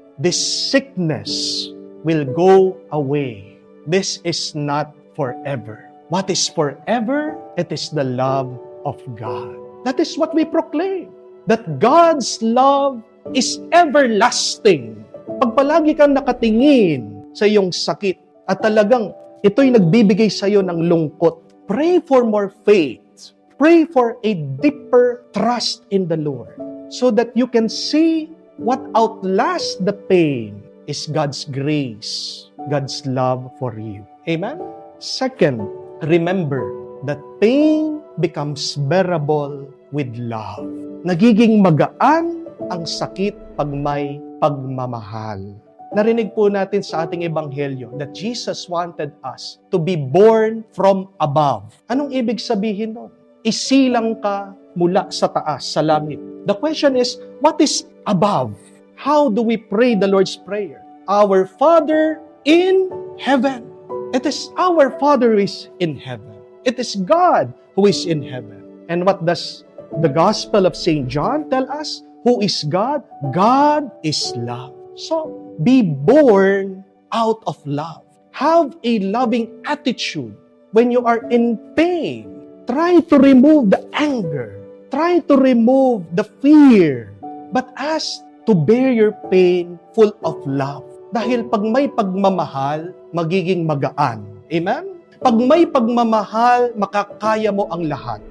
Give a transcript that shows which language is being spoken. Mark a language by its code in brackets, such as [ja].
[en] This sickness will go away. This is not forever. What is forever? It is the love of God. That is what we proclaim. That God's love is everlasting. [tl] Pag palagi kang nakatingin sa iyong sakit at talagang ito'y nagbibigay sa iyo ng lungkot, [en] pray for more faith. Pray for a deeper trust in the Lord so that you can see what outlasts the pain is God's grace, God's love for you. Amen? Second, remember that pain becomes bearable with love. [tl] Nagiging magaan ang sakit pag may pagmamahal. Narinig po natin sa ating ebanghelyo [en] that Jesus wanted us to be born from above. [tl] Anong ibig sabihin nun? Isilang ka mula sa taas, sa langit. [en] The question is, what is above? How do we pray the Lord's Prayer? Our Father in heaven. It is our Father who is in heaven. It is God who is in heaven. And what does the Gospel of St. John tell us? Who is God? God is love. So, be born out of love. Have a loving attitude. When you are in pain, try to remove the anger. Try to remove the fear. But ask to bear your pain full of love. [tl] Dahil pag may pagmamahal, magiging magaan. Amen? Pag may pagmamahal, makakaya mo ang lahat.